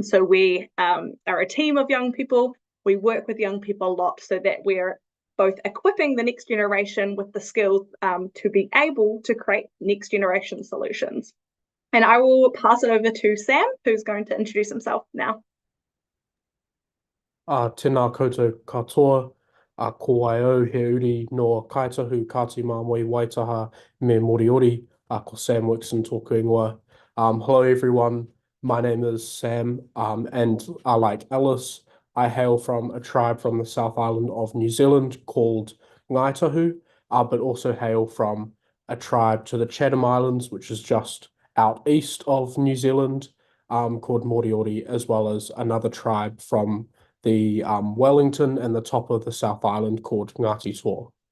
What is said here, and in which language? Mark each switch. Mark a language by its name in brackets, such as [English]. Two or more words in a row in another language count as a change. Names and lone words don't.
[English] So we are a team of young people. We work with young people a lot so that we're both equipping the next generation with the skills to be able to create next generation solutions. And I will pass it over to Sam, who's going to introduce himself now. [Māori] Tēnā koutou katoa, ko ai au he uri no Kaitahu, Kāti Māmoe, Waitaha, me Moriori, ko Sam Wixon tōku ingoa. [English] Hello everyone, my name is Sam, and like Alice, I hail from a tribe from the South Island of New Zealand called Ngaitahu, but also hail from a tribe to the Chatham Islands, which is just out east of New Zealand, called Moriori, as well as another tribe from the Wellington and the top of the South Island called Ngāti Toa.